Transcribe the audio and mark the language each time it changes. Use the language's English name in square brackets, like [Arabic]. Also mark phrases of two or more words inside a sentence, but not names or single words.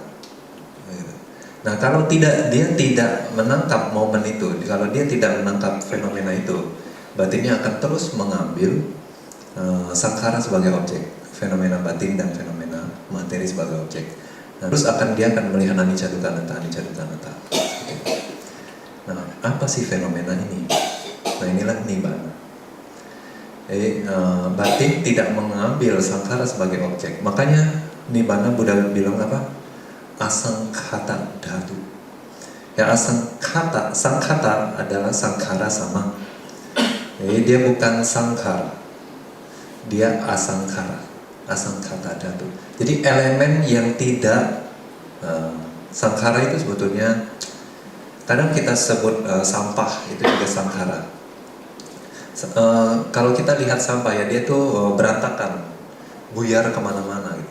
[Indonesian] Nah kalau dia tidak menangkap momen itu, kalau dia tidak menangkap fenomena itu, batinnya akan terus mengambil sangkara sebagai objek, fenomena batin dan fenomena materi sebagai objek. Nah, terus dia akan melihat [Pali] anicca dukkha anatta, anicca dukkha anatta. [Indonesian] Nah, apa sih fenomena ini? Nah, inilah nibbana. Jadi batin tidak mengambil sangkara sebagai objek. Makanya nibbana Buddha bilang apa? [Pali] Asangkhata dhatu. [Indonesian] Ya sangkhata adalah sangkara sama. Jadi dia bukan sangkara, dia asangkara, [Pali] asangkhata dhatu. [Indonesian] Jadi elemen yang tidak sangkara itu sebetulnya kadang kita sebut sampah itu juga sangkara. Kalau kita lihat sampah ya dia tuh berantakan, buyar kemana-mana gitu.